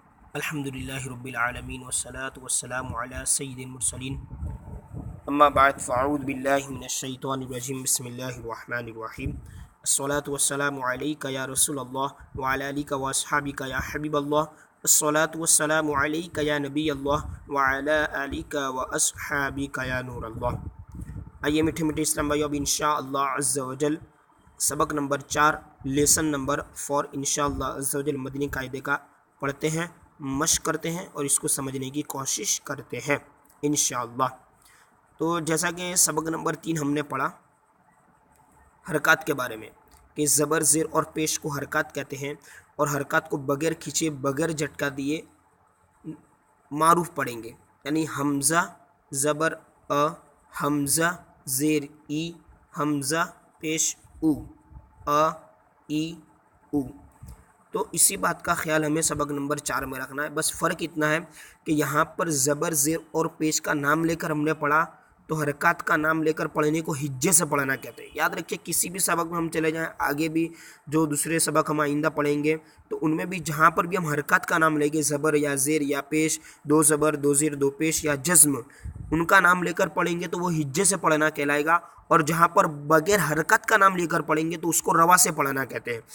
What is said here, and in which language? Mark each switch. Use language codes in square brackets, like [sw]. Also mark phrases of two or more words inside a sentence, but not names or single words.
[ar] الحمد للہ رب العالمین والصلاة والسلام علی سید المرسلین اما بعد فاعوذ باللہ من الشیطان الرجیم بسم اللہ الرحمن الرحیم الصلاة والسلام علیک یا رسول اللہ وعلی آلک واصحابک یا حبیب اللہ الصلاة والسلام علیک یا نبی اللہ وعلی آلک واصحابک یا نور اللہ۔ [ur] آئیے میٹھے میٹھے اسلام بھائیو، اب [ar] انشاءاللہ عز و جل [ur] سبق نمبر 4 لیسن نمبر 4 [ar] انشاءاللہ عز و جل [ur] مدنی قاعدے کا پڑھتے ہیں، مشق کرتے ہیں اور اس کو سمجھنے کی کوشش کرتے ہیں انشاءاللہ۔ تو جیسا کہ سبق نمبر 3 ہم نے پڑھا حرکات کے بارے میں کہ زبر زیر اور پیش کو حرکات کہتے ہیں، اور حرکات کو بغیر کھینچے بغیر جھٹکا دیے معروف پڑھیں گے، یعنی حمزہ زبر حمزہ زیر ای، حمزہ پیش او، ای او۔ تو اسی بات کا خیال ہمیں سبق نمبر 4 میں رکھنا ہے۔ بس فرق اتنا ہے کہ یہاں پر زبر زیر اور پیش کا نام لے کر ہم نے پڑھا، تو حرکات کا نام لے کر پڑھنے کو ہجے سے پڑھنا کہتے ہیں۔ یاد رکھیے کسی بھی سبق میں ہم چلے جائیں، آگے بھی جو دوسرے سبق ہم آئندہ پڑھیں گے تو ان میں بھی جہاں پر بھی ہم حرکات کا نام لیں گے، زبر یا زیر یا پیش، دو زبر دو زیر دو پیش یا جزم، ان کا نام لے کر پڑھیں گے تو وہ ہجے سے پڑھنا کہلائے گا، اور جہاں پر بغیر حرکت کا نام لے کر پڑھیں گے تو اس کو روا سے پڑھنا کہتے ہیں۔